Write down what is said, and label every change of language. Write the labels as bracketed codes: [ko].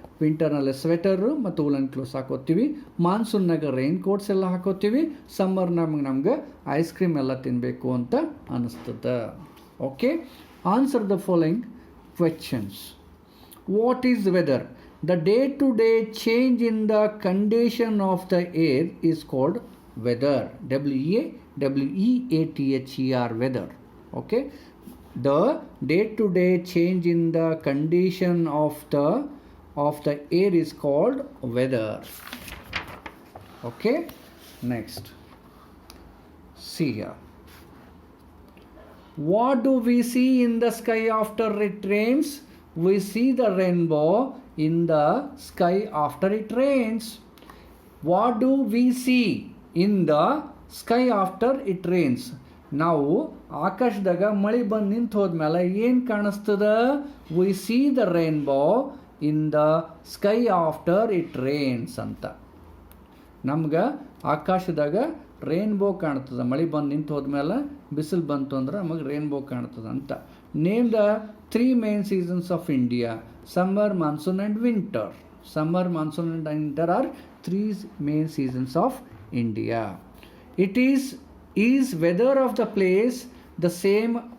[kn] ವಿಂಟರ್ನಲ್ಲಿ sweater ಮತ್ತು ವೂಲನ್ clothes ಹಾಕೋತೀವಿ. ಮಾನ್ಸೂನ್ನಾಗ rain quotes ಎಲ್ಲ ಹಾಕೋತೀವಿ. ಸಮ್ಮರ್ನಾಗ ನಮ್ಗೆ ಐಸ್ ಕ್ರೀಮ್ ಎಲ್ಲ ತಿನ್ನಬೇಕು ಅಂತ ಅನಿಸ್ತದೆ. [en] Okay, answer the following questions. What is weather? The day-to-day change in the condition of the air is called weather. W-E-A-T-H-E-R, weather. Okay, the day-to-day change in the condition of the air is called weather. Okay, next, see here. What do we see in the sky after it rains? We see the rainbow in the sky after it rains. What do we see in the sky after it rains? [kn] ನಾವು ಆಕಾಶದಾಗ ಮಳೆ ಬಂದು ನಿಂತು ಹೋದ್ಮೇಲೆ ಏನು ಕಾಣಿಸ್ತದ? [en] We see the rainbow in the sky after it rains ಅಂತ. [kn] ನಮ್ಗೆ ಆಕಾಶದಾಗ rainbow ಕಾಣ್ತದೆ. ಮಳೆ ಬಂದು ನಿಂತು ಹೋದ್ಮೇಲೆ ಬಿಸಿಲು ಬಂತು ಅಂದ್ರೆ ನಮಗೆ ರೇನ್ಬೋ ಕಾಣ್ತದೆ ಅಂತ. [en] Name the 3 main seasons of India: summer, monsoon and winter. Summer, monsoon and winter are 3 main seasons of India. It is weather of the place the same?